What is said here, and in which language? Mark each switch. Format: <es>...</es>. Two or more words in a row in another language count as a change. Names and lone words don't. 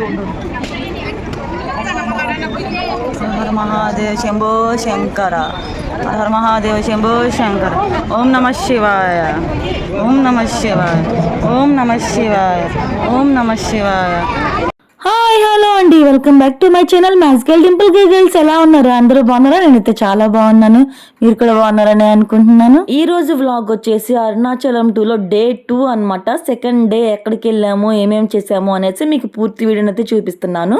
<sa>हर महादेव शंभो शंकर, हर महादेव शंभो शंकर। ओम नमः शिवाय, ओम नमः शिवाय, ओम नमः शिवाय, ओम नमः शिवाय।</sa> <en>Hi hello andi, welcome back to my channel Magical Dimple Girls.</en> <te>ఎలా ఉన్నారు? అందరూ బాగున్నారా? నేనైతే చాలా బాగున్నాను. మీరు కూడా బాగున్నారని అనుకుంటున్నాను. ఈ రోజు వ్లాగ్ వచ్చేసి అరుణాచలం 2లో డే 2 అనమాట.</te> <en>second day</en> <te>ఎక్కడికి వెళ్ళాము, ఏమేమి చేసాము అనేసి మీకు పూర్తి వీడియోని అయితే చూపిస్తున్నాను.</te>